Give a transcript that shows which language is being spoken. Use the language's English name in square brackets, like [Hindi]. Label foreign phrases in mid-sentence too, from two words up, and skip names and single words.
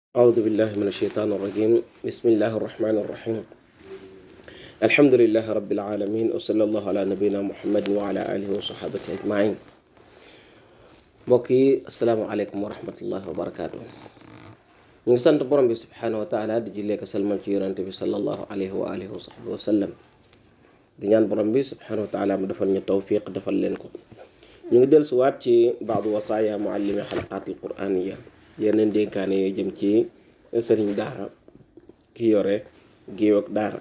[Arabic] أعوذ بالله من الشيطان الرجيم. بسم الله الرحمن الرحيم. الحمد لله رب العالمين، وصلى الله على نبينا محمد وعلى آله وصحبه أجمعين. [Wolof] mbokk yi [Arabic] السلام عليكم ورحمة الله وبركاته. [Wolof] ñu ngi sant borom bi [Arabic] سبحانه وتعالى [Wolof] di jullee ko salmal ci yonante bi [Arabic] صلى الله عليه وعلى آله وصحبه وسلم. [Wolof] di ñaan borom bi [Arabic] سبحانه وتعالى [Wolof] mu defal ñu tawfiq defal leen ko. ñu ngi dellusiwaat ci [Arabic] بعض وصايا معلمي الحلقات القرآنية, [Wolof] yeneen dénkaane yooyu jëm ci sëriñ daara ki yore géew ak daara.